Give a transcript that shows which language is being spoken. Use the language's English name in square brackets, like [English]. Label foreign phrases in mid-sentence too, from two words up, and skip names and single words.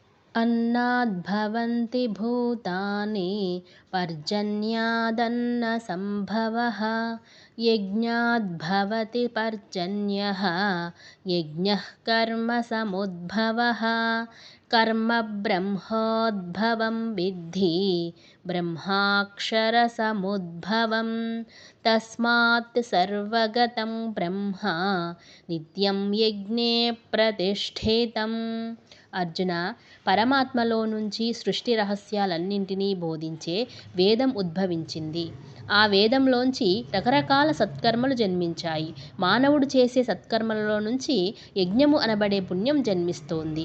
[Sanskrit] अन्नाद्भवन्ति भूतानि पर्जन्यादन्नसम्भवः यज्ञाद्भवति पर्जन्यः यज्ञः कर्मसमुद्भवः कर्म ब्रह्मोद्भवं विद्धि ब्रह्माक्षरसमुद्भवं तस्मात् सर्वगतं ब्रह्म నిత్యం యజ్ఞే ప్రతిష్ఠితం. [Telugu] అర్జున, పరమాత్మలో నుంచి సృష్టి రహస్యాలన్నింటినీ బోధించే వేదం ఉద్భవించింది. ఆ వేదంలోంచి రకరకాల సత్కర్మలు జన్మించాయి. మానవుడు చేసే సత్కర్మలలో నుంచి యజ్ఞము అనబడే పుణ్యం జన్మిస్తోంది.